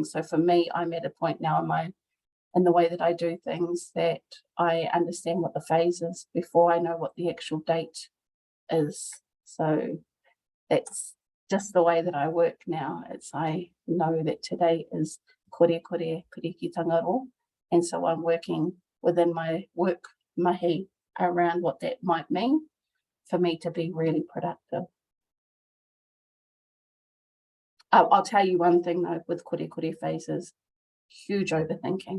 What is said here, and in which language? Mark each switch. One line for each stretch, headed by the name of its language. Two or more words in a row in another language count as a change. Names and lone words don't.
English: So for me, I'm at a point now in the way that I do things that I understand what the phase is before I know what the actual date is. So that's just the way that I work now. I know that today is
Māori: kore ki tangaro,
English: and so I'm working within my work mahi around what that might mean for me to be really productive. I'll tell you one thing though, with kore phases, huge overthinking.